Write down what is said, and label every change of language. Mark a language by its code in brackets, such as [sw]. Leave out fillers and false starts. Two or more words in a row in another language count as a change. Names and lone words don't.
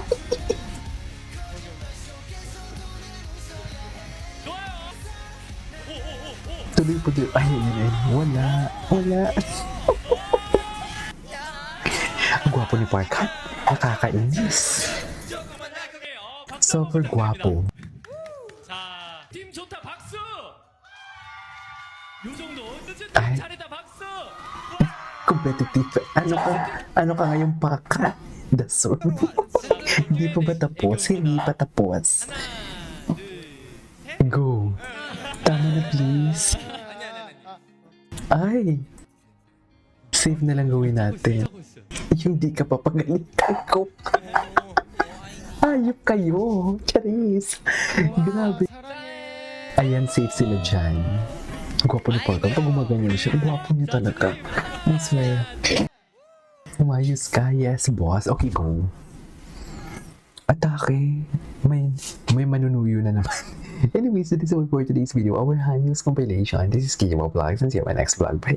[tl] Tuloy. Ay, yun. Wala. Ang gwapo ni Park. Nakakainis. Super gwapo. [ko] 자, 팀 좋다 박수. [tl] Ay. [ko] 잘했다 박수. [tl] Competitive. Ano ka ngayon paka? Dasol. Hindi pa ba tapos? Hindi pa tapos. [ko] 하나, 둘, 셋. [tl] Go. Tama na please. Ay. Save na lang gawin natin. Yung di ka papagalitan ko. Ayop kayo. Charis. Grabe. Ayan, safe sila dyan. Ang gwapo ni Porto. Pag gumaganyan siya, ang gwapo niya talaga. [en] I swear. [tl] Umayos ka. [en] Yes, boss. Okay, go. [tl] Atake. May manunuyo na naman. [en] Anyways, that is all for today's video. Our hand news compilation. This is Kimo Vlogs and see you on my next vlog. Bye.